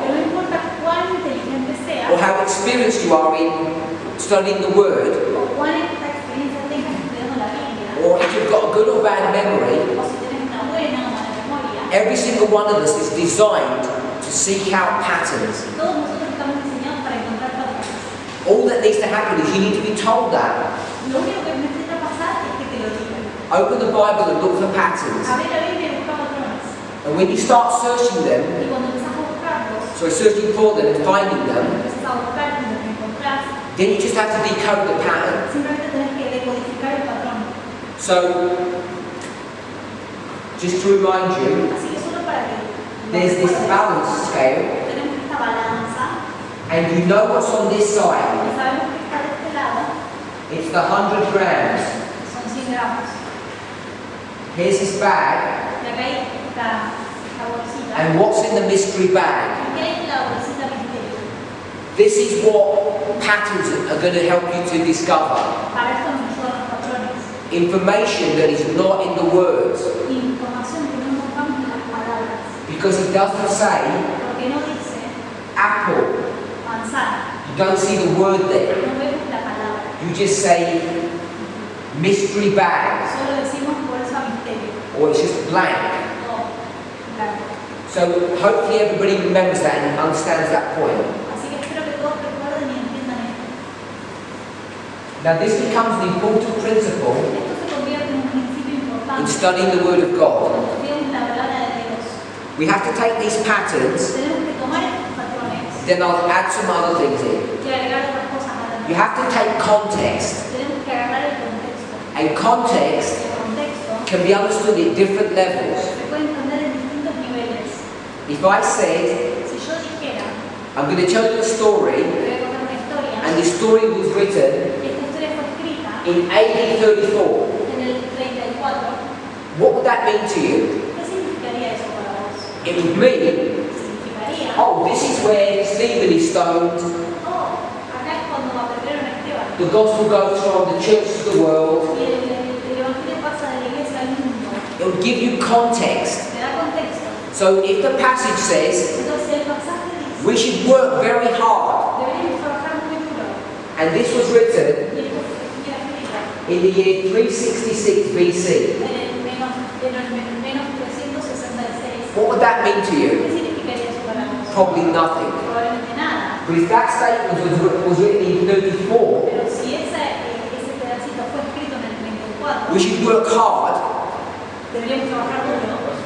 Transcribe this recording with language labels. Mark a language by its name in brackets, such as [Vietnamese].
[Spanish] Que no importa cuán inteligente seas [English] or how experienced you are in studying the Word, [Spanish] o cuán esta experiencia tengas estudiando la Biblia, [English] or if you've got a good or bad memory, [Spanish] o si tienes una buena o mala memoria, [English] every single one of us is designed to seek out patterns. [Spanish] todos nosotros estamos diseñados para encontrar patrones. [English] All that needs to happen is you need to be told that. [Spanish] Lo único que necesita pasar es que te lo digan. [English] Open the Bible and look for patterns. [Spanish] Abre la Biblia y busca patrones. [English] And when you start searching them, [Spanish] Y cuando empiezas a buscarlos, [English] so searching for them and finding them, [Spanish] empiezas a buscar y los encontrás, [English] then you just have to decode the pattern. [Spanish] simplemente tenés que decodificar el patrón. [English] So, just to remind you, [Spanish] Así que solo para que [English] there's this balance scale, [Spanish] tenemos esta balanza [English] And you know what's on this side? [Spanish] Y sabemos que está de este lado, [English] It's the 100 grams. [Spanish] son 100 gramos. [English] Here's his bag. [Spanish] Y acá hay esta bolsita. [English] And what's in the mystery bag? [Spanish] ¿Y qué hay en la bolsita misterio? [English] This is what patterns are going to help you to discover. [Spanish] Para esto nos ayudan los patrones. [English] Information that is not in the words. [Spanish] Información que no encontramos en las palabras. [English] Because it doesn't say [Spanish] Porque no dice [English] apple. [Spanish] manzana. [English] You don't see the word there. [Spanish] No vemos la palabra. [English] You just say mystery bag. [Spanish] Solo decimos bolsa misterio. [English] Or it's just blank. [Spanish] O blanco. [English] So hopefully everybody remembers that and understands that point. [Spanish] Así que espero que todos recuerden y entiendan esto. [English] Now this becomes an important principle [Spanish] Esto se convierte en un principio [English] in [Spanish] importante [English] studying the Word of God. [Spanish] cuando estudiamos la palabra de Dios. [English] We have to take these patterns, [Spanish] Tenemos que tomar estos patrones [English] then I'll add some other things in. [Spanish] y agregar otras cosas a la [English] You have to take context. [Spanish] Tenemos que agarrar el contexto. [English] And context [Spanish] El contexto [English] can be understood at different levels. [Spanish] se puede entender en distintos niveles. [English] If I said, [Spanish] Si yo dijera, [English] I'm going to tell you a story, [Spanish] te voy a contar una historia, [English] and the story was written [Spanish] y esta historia fue escrita [English] in AD 34, [Spanish] en el 34, [English] what would that mean to you? [Spanish] ¿qué significaría eso para vos? [English] It would mean, [Spanish] Significaría, [English] oh, this is where Stephen is stoned, [Spanish] acá es cuando apedrearon a Esteban. [English] the gospel goes from the church to the world. [Spanish] Y el evangelio pasa de la iglesia al mundo. [English] It will give you context. [Spanish] Te da contexto. [English] So if the passage says [Spanish] Entonces el pasaje dice, [English] we should work very hard, [Spanish] deberíamos trabajar muy duro. [English] and this was written [Spanish] Y esto fue escrito [English] in the year 366 BC, [Spanish] en el menos 366. [English] what would that mean to [Spanish] ¿Qué [English] you? [Spanish] significaría eso para vos? [English] Probably nothing. [Spanish] Probablemente nada. [English] But if that statement was written in 34, [Spanish] Pero si ese pedacito fue escrito en el 34, [English] we should work hard, [Spanish] deberíamos trabajar duro.